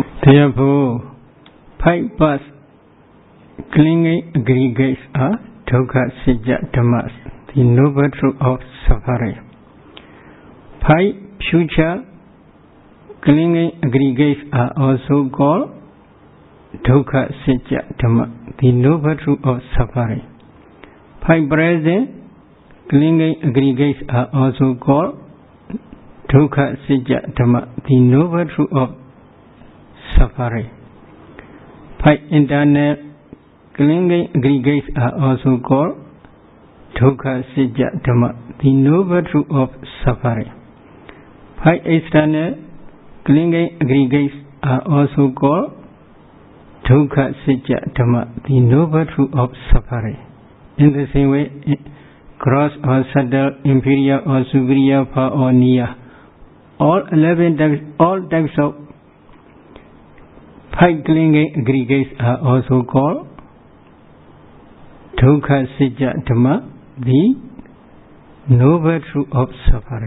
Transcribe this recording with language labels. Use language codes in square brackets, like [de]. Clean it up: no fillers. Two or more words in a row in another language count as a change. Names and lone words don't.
[en] Therefore, 5 past clinging aggregates are [pi] dukkha sajja dhammas, [en] the noble truth of suffering. 5 future clinging aggregates are also called [pi] dukkha sajja dhamma, [en] the noble truth of suffering. 5 present clinging aggregates are also called [pi] dukkha sajja dhamma, [en] the noble truth of suffering. 5 internal clinging aggregates are also called [pi] dukkha sajja dhamma, [en] the noble truth of suffering. 5 external clinging aggregates are also called [pi] dukkha sajja dhamma, [en] the noble truth of suffering. In the same way, gross or subtle, inferior or superior, far or near, all types of 5 clinging aggregates are also called [pi] Dukkha Sijja Dhamma, [en] the noble truth of suffering.